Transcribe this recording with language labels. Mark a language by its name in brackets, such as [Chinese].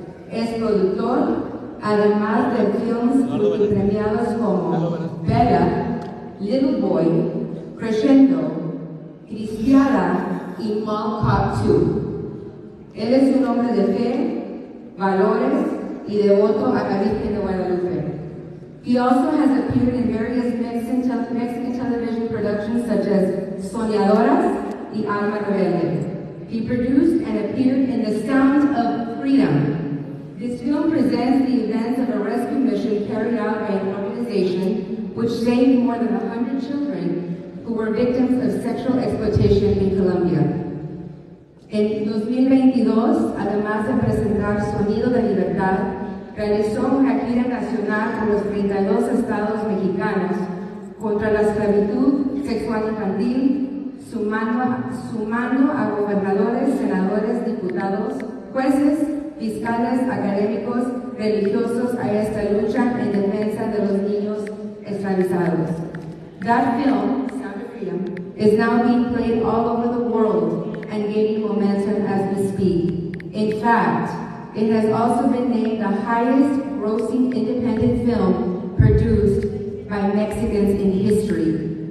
[Spanish] Es productor, además de films multipremiados como Bella, Little Boy, Crescendo, Cristiada y Mall Cop 2. Él es un hombre de fe, valores y devoto a la Virgen de Guadalupe. [English] He also has appeared in various Mexican television productions such as Soñadoras y Alma Rebelde. He produced and appeared in The Sound of Freedom, This film presents the events of a rescue mission carried out by an organization which saved more than 100 children who were victims of sexual exploitation in Colombia. [Spanish] En 2022, además de presentar Sonido de Libertad, realizó una gira nacional por los 32 estados mexicanos contra la esclavitud sexual infantil, sumando a gobernadores, senadores, diputados, jueces, fiscales, académicos, religiosos a esta lucha en defensa de los niños esclavizados. [English] That film, Sound of Freedom, is now being played all over the world and gaining momentum as we speak. In fact, it has also been named the highest grossing independent film produced by Mexicans in history.